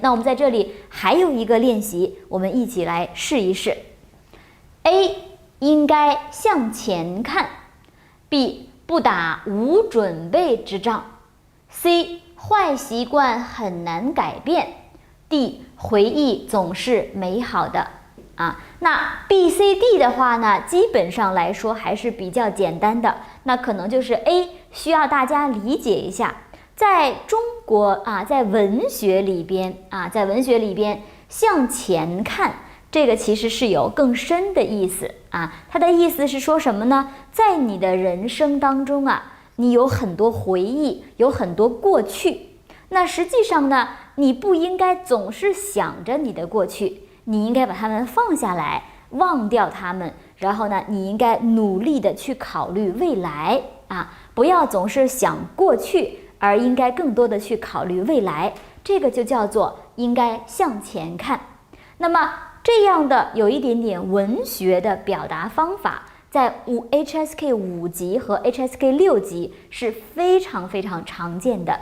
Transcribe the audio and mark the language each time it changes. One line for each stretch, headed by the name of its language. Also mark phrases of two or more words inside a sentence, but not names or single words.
Chinese: 那我們在這裡還有一個練習，我們一起來試一試。A 應該向前看， B 不打無準備之仗， C 壞習慣很難改變， D 回憶總是美好的那 B、C、D 的話呢，基本上來說還是比較簡單的。那可能就是 A 需要大家理解一下，在中國在文學裡邊向前看，這個其實是有更深的意思它的意思是說什麼呢？在你的人生當中你有很多回憶，有很多過去。那實際上呢，你不應該總是想着你的過去，你應該把它們放下來，忘掉它們，然後呢，你应该努力的去考慮未來不要總是想過去，而應該更多的去考慮未來。這個就叫做應該向前看。那麼這樣的有一點點文學的表達方法，在HSK 5級和 HSK 6級是非常非常常見的。